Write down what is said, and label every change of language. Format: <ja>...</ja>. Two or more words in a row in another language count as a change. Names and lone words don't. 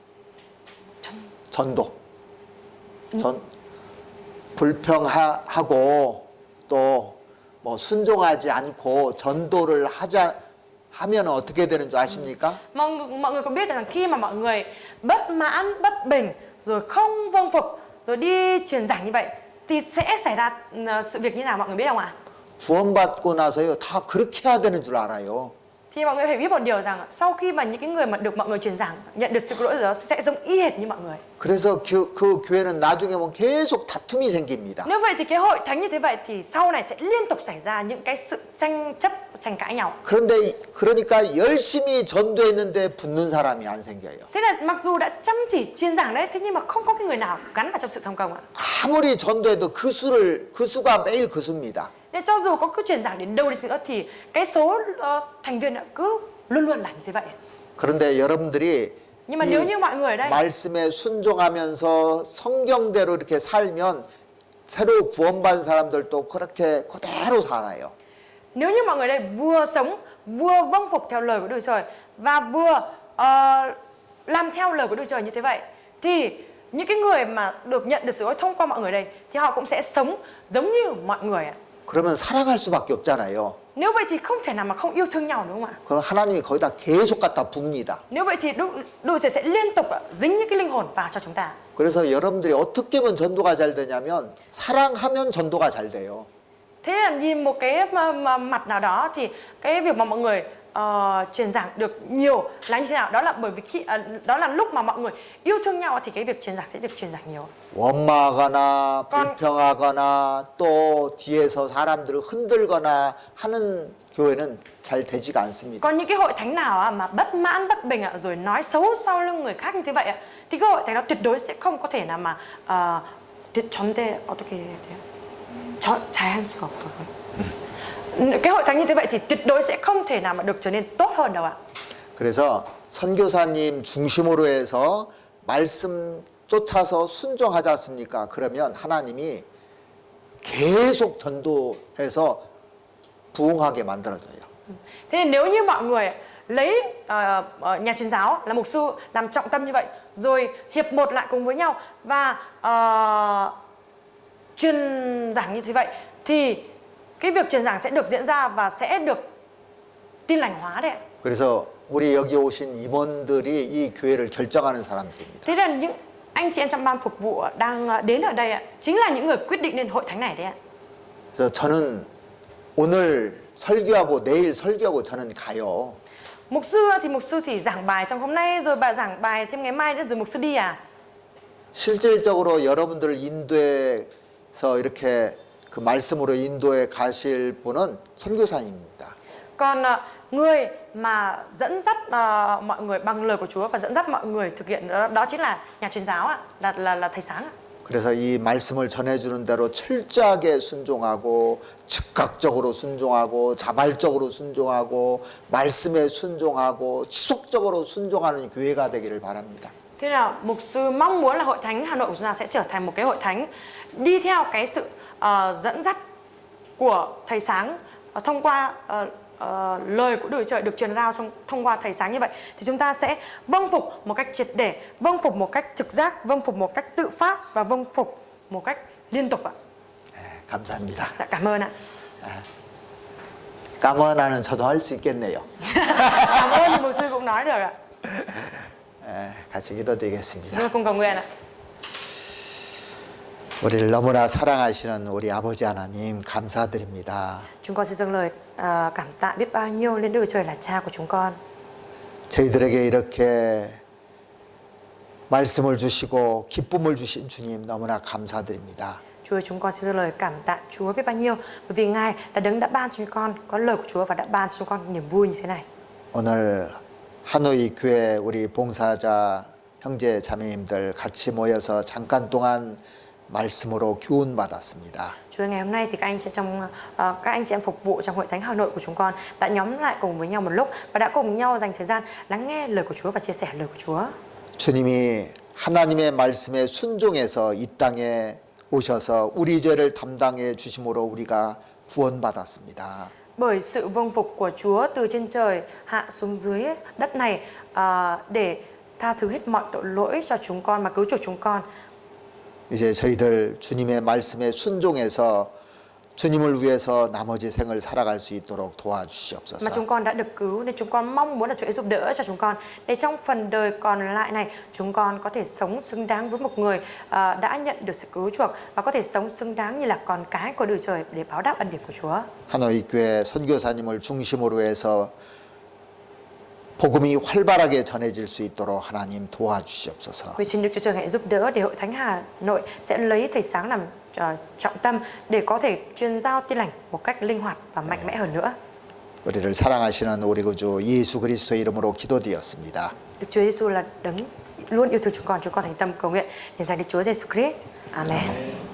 <ko>전도. 불평하고 또 뭐 순종하지 않고 전도를 하면 어떻게 되는 줄 아십니까?</ko> <vi>Mọi người có biết rằng khi mà mọi người bất mãn, bất bình rồi không vâng phục rồi đi truyền giảng như vậy thì sẽ xảy ra sự việc như nào mọi người biết không ạ?</vi> <ko>구원받고 나서요 다 그렇게 해야 되는 줄 알아요.</ko> <vi>Thì mọi người phải biết một điều rằng sau khi mà những cái người mà được mọi người truyền giảng nhận được sự cứu rỗi rồi đó sẽ giống y hệt như mọi người.</vi> <ko>그래서 그 교회는 나중에 보면 계속 다툼이 생깁니다.</ko> <vi>Nếu vậy thì cái hội thánh như thế vậy thì sau này sẽ liên tục xảy ra những cái sự tranh chấp, tranh cãi nhau.</vi> <ko>그러니까 열심히 전도했는데 붙는 사람이 안 생겨요.</ko> <vi>Thế là mặc dù đã chăm chỉ truyền giảng đấy, thế nhưng mà không có cái người nào gắn vào trong sự thành công ạ.</vi> <ko>아무리 전도해도 그 수가 매일 그 수입니다.</ko> <vi>Nên cho dù có cứ truyền giảng đến đâu đi nữa thì cái số thành viên cứ luôn luôn là như thế vậy.</vi> <ko>그런데 여러분들이</ko> <vi>Nhưng mà nếu như mọi người ở đây</vi> <ko>말씀에 순종하면서 성경대로 이렇게 살면 새로 구원받은 사람들도 그렇게 그대로 살아요.</ko> <vi>nếu như mọi người ở đây vừa sống vừa vâng phục theo lời của Đức Chúa Trời và vừa làm theo lời của Đức Chúa Trời như thế vậy thì những cái người mà được nhận được sự ối thông qua mọi người đây thì họ cũng sẽ sống giống như mọi người ạ.</vi> <ko>그러면 사랑할 수밖에 없잖아요.</ko> <vi>Nếu vậy thì không thể nào mà không yêu thương nhau đúng không ạ?</vi> <ko>그럼 하나님이 거기다 계속 갖다 붓니다.</ko> <vi>Nếu vậy thì Đức Chúa Trời sẽ liên tục dính những cái linh hồn vào cho chúng ta.</vi> <ko>그래서 여러분들이 어떻게 하면 전도가 잘 되냐면 사랑하면 전도가 잘 돼요.</ko> <vi>Thế là nhìn một cái mặt nào đó thì cái việc mà mọi người truyền giảng được nhiều là như thế nào? Đó là bởi vì đó là lúc mà mọi người yêu thương nhau thì cái việc truyền giảng sẽ được truyền giảng nhiều.</vi> <ko>원망하거나 불평하거나 또 뒤에서 사람들을 흔들거나 하는 교회는 잘 되지가 않습니다.</ko> <vi>Còn những cái hội thánh nào mà bất mãn, bất bình rồi nói xấu sau lưng người khác như thế vậy thì cái hội thánh đó tuyệt đối sẽ không có thể nào mà</vi> <ko>절대 어떻게 돼요? 잘할 수가 없더라고요.</ko> <vi>cái hội thánh như thế vậy thì tuyệt đối sẽ không thể nào mà được trở nên tốt hơn đâu ạ.</vi> <ko>그래서 선교사님 중심으로 해서 말씀 쫓아서 순종하지 않습니까? 그러면 하나님이 계속 전도해서 부흥하게 만들어줘요.</ko> <vi>Thế nên nếu như mọi người lấy nhà truyền giáo là mục sư làm trọng tâm như vậy rồi hiệp một lại cùng với nhau và truyền giảng như thế vậy thì cái việc truyền giảng sẽ được diễn ra và sẽ được tin lành hóa đấy.</vi> <ko>그래서 우리 여기 오신 임원들이 이 교회를 결정하는 사람들입니다.</ko> <vi>Thế là những anh chị em trong ban phục vụ đang đến ở đây chính là những người quyết định nên hội thánh này đấy ạ.</vi> <ko>그래서 저는 오늘 설교하고 내일 설교하고 저는 가요.</ko> <vi>Mục sư thì giảng bài trong hôm nay rồi bà giảng bài thêm ngày mai nữa rồi mục sư đi à?</vi> <ko>실질적으로 여러분들을 인도해서 이렇게 그 말씀으로 인도해 가실 분은 선교사님입니다.</ko> <vi>Còn người mà dẫn dắt mọi người bằng lời của Chúa và dẫn dắt mọi người thực hiện đó chính là nhà truyền giáo ạ, là thầy sáng ạ.</vi> <ko>그래서 이 말씀을 전해주는 대로 철저하게 순종하고 즉각적으로 순종하고 자발적으로 순종하고 말씀에 순종하고 지속적으로 순종하는 교회가 되기를 바랍니다.</ko> <vi>Thế nào mục sư mong muốn là hội thánh Hà Nội của chúng ta sẽ trở thành một cái hội thánh đi theo cái sự dẫn dắt của thầy sáng thông qua lời của Đức Chúa Trời được truyền rao thông qua thầy sáng như vậy thì chúng ta sẽ vâng phục một cách triệt để, vâng phục một cách trực giác, vâng phục một cách tự phát và vâng phục một cách liên tục ạ.</vi> <ko>감사합니다.</ko> <vi>Dạ, cảm ơn ạ.</vi> <ko>까머나는 저도 할 수 있겠네요.</ko> <vi>Cảm ơn thì mục sư cũng nói được ạ.</vi> <ko>같이 기도드리겠습니다.</ko> <vi>Chúng cùng cầu nguyện ạ.</vi> <ko>우리를 너무나 사랑하시는 우리 아버지 하나님 감사드립니다.</ko> <vi>Chúng con xin dâng lời cảm tạ biết bao nhiêu lên Đức Chúa Trời là Cha của chúng con.</vi> <ko>저희들에게 이렇게 말씀을 주시고 기쁨을 주신 주님 너무나 감사드립니다.</ko> <vi>Chúa ơi, chúng con xin dâng lời cảm tạ Chúa biết bao nhiêu bởi vì Ngài là đấng đã ban cho chúng con có lời của Chúa và đã ban cho chúng con niềm vui như thế này.</vi> <ko>오늘 하노이 교회 우리 봉사자 형제 자매님들 같이 모여서 잠깐 동안 말씀으로 교훈 받았습니다.</ko> <vi>Chúa ơi, ngày hôm nay thì các anh chị em phục vụ trong hội thánh Hà Nội của chúng con đã nhóm lại cùng với nhau một lúc và đã cùng nhau dành thời gian lắng nghe lời của Chúa và chia sẻ lời của Chúa.</vi> <ko>주님이 하나님의 말씀에 순종해서 이 땅에 오셔서 우리 죄를 담당해 주심으로 우리가 구원받았습니다.</ko> <vi>Bởi sự vâng phục của Chúa từ trên trời hạ xuống dưới đất này để tha thứ hết mọi tội lỗi cho chúng con mà cứu chuộc chúng con.</vi> <ko>이제 저희들 주님의 말씀에 순종해서 주님을 위해서 나머지 생을 살아갈 수 있도록</ko> <vi>Mà</vi> <ko>도와주시옵소서.</ko> <vi>chúng con đã được cứu nên chúng con mong muốn là Chúa giúp đỡ cho chúng con để trong phần đời còn lại này chúng con có thể sống xứng đáng với một người đã nhận được sự cứu chuộc và có thể sống xứng đáng như là con cái của Đức Trời để báo đáp ân điển của Chúa.</vi> <ko>하노이 교회 선교사님을 중심으로 해서 복음이 활발하게 전해질 수 있도록 하나님 도와주시옵소서.</ko> <vi>Vì xin Đức Chúa Trời hãy giúp đỡ để hội thánh Hà Nội sẽ lấy thầy sáng làm trọng tâm để có thể truyền giao tin lành một cách linh hoạt và mạnh mẽ hơn nữa.</vi> <ko>우리를 사랑하시는 우리 구주 예수 그리스도의 이름으로 기도드렸습니다.</ko> <vi>Đức Chúa Giêsu là đấng luôn yêu thương chúng con thành tâm cầu nguyện để dành Đức Chúa Giêsu Christ. Amen.</vi>